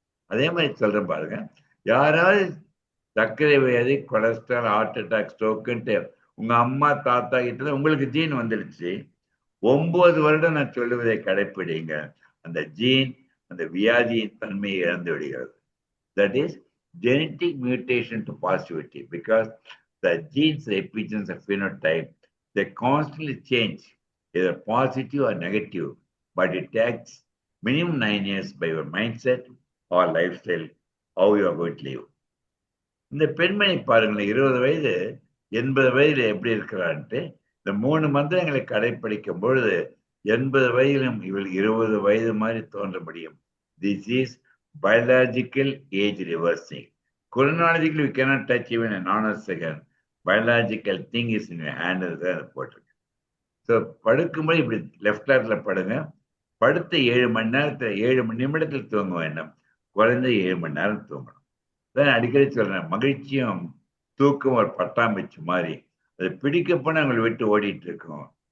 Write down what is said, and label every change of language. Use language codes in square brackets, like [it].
[ta] அதே மாதிரி சொல்றேன் பாருங்க, யாராவது சர்க்கரை வியாதி, கொலஸ்ட்ரால், ஹார்ட் அட்டாக், ஸ்ட்ரோக்குன்ட்டு உங்க அம்மா தாத்தா கிட்ட உங்களுக்கு ஜீன் வந்துடுச்சு, 9 வருடம் நான் சொல்லுவதை கடைப்பிடிங்க. அந்த ஜீன் அந்த வியாதியின் தன்மையை இழந்து விடுகிறது. [en] That is genetic mutation to positivity, because the genes represent a phenotype. They constantly change, either positive or negative, but it takes minimum 9 years by your mindset or lifestyle, how you are going to live. [ta] இந்த பெண்மணி பாருங்களேன், 20 வயது 80 வயதுல எப்படி இருக்கிறான்ட்டு இந்த 3 மந்திரங்களை கடைப்பிடிக்கும் பொழுது 80 வயதிலும் இவள் 20 வயது மாதிரி தோன்ற முடியும். [en] This is biological age reversing. Chronologically, we cannot touch even a nanosecond. Biological thing is in your hand. [ta] போட்டிருக்கு. ஸோ படுக்கும்போது இப்படி லெஃப்ட் ஹேண்ட்ல படுங்க. படுத்த 7 மணி நேரத்தில் 7 நிமிடத்தில் தூங்க வேண்டும். குறைந்த 7 மணி நேரம் தூங்கணும். அதான் அடிக்கடி சொல்றேன், மகிழ்ச்சியும் தூக்கம் ஒரு பட்டாம்பூச்சி மாதிரி, அது பிடிக்க போனால் அவங்களை விட்டு ஓடிட்டு இருக்கோம்.